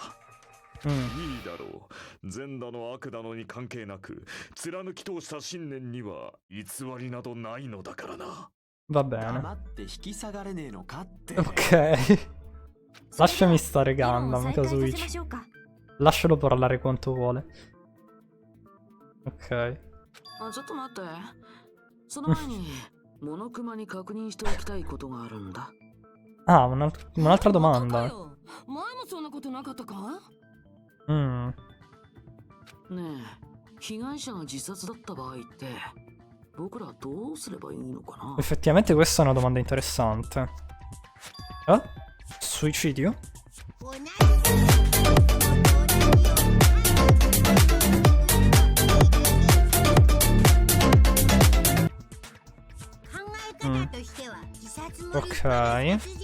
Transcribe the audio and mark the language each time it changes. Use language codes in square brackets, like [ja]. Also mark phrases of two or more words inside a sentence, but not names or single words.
[ja] いいだろう。善だの悪だのに関係なく貫き通した信念には偽りなどないのだからな。 [it] Va bene. [ja] 黙って引き下がれねえのかって。 [it] Ok. Lasciami stare Gundam, Kazuichi. Lascialo parlare quanto vuole. Ok. [ja] あ、ちょっと待って。その前にモノクマに確認しておきたいことがあるんだ。 [it] Ah, un'altra domanda. [ja] 前もそんなことなかったか？ねえ、被害者が自殺だった場合って僕らどうすればいいのかな？ [it] Effettivamente questa è una domanda interessante. Eh? Suicidio? Ok.